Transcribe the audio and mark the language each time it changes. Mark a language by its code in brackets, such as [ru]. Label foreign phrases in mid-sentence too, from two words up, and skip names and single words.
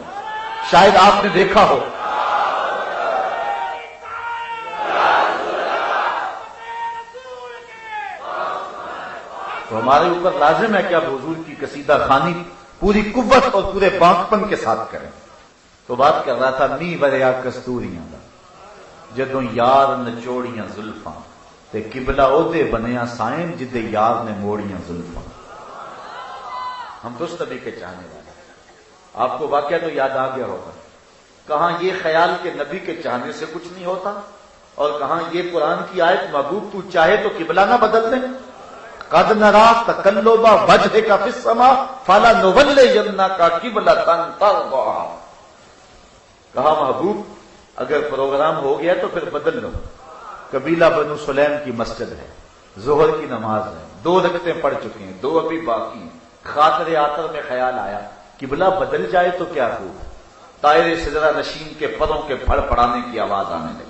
[ur] شاید آپ نے دیکھا ہو تو ہمارے اوپر لازم ہے کہ اب حضور کی قصیدہ خوانی پوری قوت اور پورے بانکپن کے ساتھ کریں۔ تو بات کر رہا تھا [pa] می بریا کستوریاں دا جدوں یار نچوڑیاں زلفاں، تے قبلہ اودے بنیا سائن جدے یار نے موڑیاں زلفاں۔ [ur] ہم درست نبی کے چاہنے والے. آپ کو واقعہ تو یاد آ گیا ہوگا. کہاں یہ خیال کہ نبی کے چاہنے سے کچھ نہیں ہوتا، اور کہاں یہ قرآن کی آیت محبوب تو چاہے تو قبلہ نہ بدل دیں. [ar] قد نرا تقلب وجهك في السماء فلنولينك قبلة ترضاها. [ur] کہا محبوب اگر پروگرام ہو گیا تو پھر بدل لو. قبیلہ بنو سلیم کی مسجد ہے، ظہر کی نماز ہے، 2 رکعتیں پڑھ چکے ہیں، 2 ابھی باقی ہیں. خاطر آخر میں خیال آیا قبلہ بدل جائے تو کیا ہو. طائر سدرہ نشین کے پروں کے پھڑ پڑانے کی آواز آنے لگی.